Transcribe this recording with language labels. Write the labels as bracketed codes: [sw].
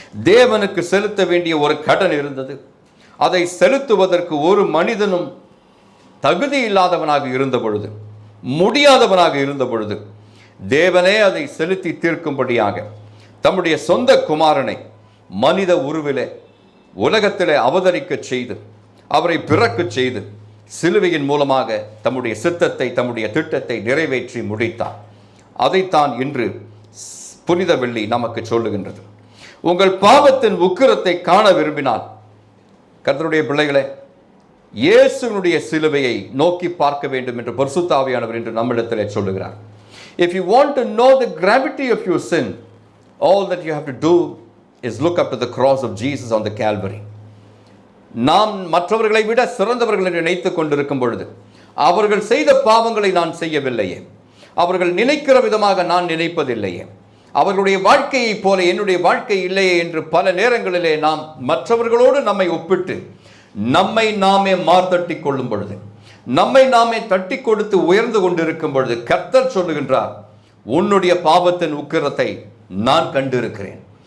[ta] தேவனுக்கு செலுத்த வேண்டிய ஒரு கடன் இருந்தது. அதை செலுத்துவதற்கு ஒரு மனிதனும் தகுதி இல்லாதவனாக இருந்த பொழுது, முடியாதவனாக இருந்த பொழுது, தேவனே அதை செலுத்தி தீர்க்கும்படியாக தம்முடைய சொந்த குமாரனை மனித உருவிலே உலகத்திலே அவதரிக்க செய்து, அவரை பிறக்க செய்து, சிலுவையின் மூலமாக தம்முடைய சித்தத்தை, தம்முடைய திட்டத்தை நிறைவேற்றி முடித்தார். அதைத்தான் இன்று புனித வெள்ளி நமக்கு சொல்லுகின்றது. உங்கள் பாவத்தின் உக்கிரத்தை காண விரும்பினால், கர்த்தருடைய பிள்ளைகளே, இயேசுவினுடைய சிலுவையை நோக்கி பார்க்க வேண்டும் என்று பரிசுத்த ஆவியானவர் என்று நம்மிடத்திலே சொல்லுகிறார். [en] If you want to know the gravity of your sin, all that you have to do is look up to the cross of Jesus on the Calvary. [ta] நாம் மற்றவர்களை விட சிறந்தவர்கள் என்று நினைத்துக் கொண்டிருக்கும் பொழுது, அவர்கள் செய்த பாவங்களை நான் செய்யவில்லையே, அவர்கள் நினைக்கிற விதமாக நான் நினைப்பதில்லையே, அவர்களுடைய வாழ்க்கையை போல என்னுடைய வாழ்க்கை இல்லையே என்று பல நேரங்களிலே நாம் மற்றவர்களோடு நம்மை ஒப்பிட்டு நம்மை நாமே மார்த்தட்டி கொள்ளும் பொழுது, நம்மை நாமே தட்டி கொடுத்து உயர்ந்து கொண்டிருக்கும் பொழுது, கர்த்தர் சொல்லுகின்றார், உன்னுடைய பாவத்தின் உக்கிரத்தை நான் கண்டிருக்கிறேன்.